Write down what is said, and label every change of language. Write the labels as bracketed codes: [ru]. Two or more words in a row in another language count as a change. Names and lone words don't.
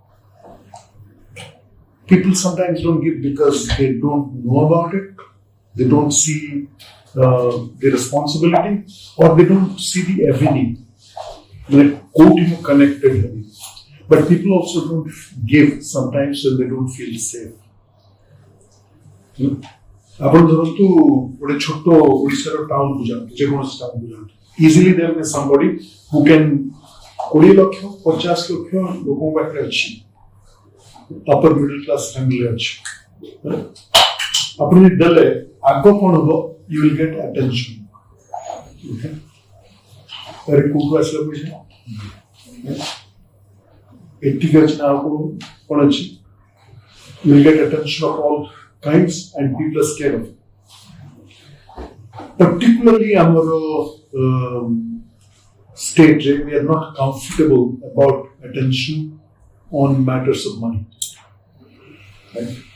[en] People sometimes don't give because they don't know about it, they don't see the responsibility, or they don't see the avenue, like connected. But people also don't give sometimes when they don't feel safe. [or] ଆପଣ ଧରନ୍ତୁ ଗୋଟେ ଛୋଟ ଓଡ଼ିଶାର ଟାଉନ କୁ ଯାଆନ୍ତୁ, ଯେକୌଣସି ଟାଉନ କୁ ଯାଆନ୍ତୁ, [en] easily there is somebody who can [or] 20 ଲକ୍ଷ 50 ଲକ୍ଷ ଲୋକଙ୍କ ପାଖରେ ଅଛି, [en] upper middle class family [or] ଅଛି, ଆପଣ ଯଦି ଦେଲେ ଆଗ କଣ ହବ, [en] you will get attention. [or] ଆରେ କୋଉଠୁ ଆସିଲା ପଇସା, ଏଠିକି ଅଛି ନା ଆଉ କଣ ଅଛି, [en] you will get attention of all kinds and people are scared of it. Particularly our state, we are not comfortable about attention on matters of money. Right?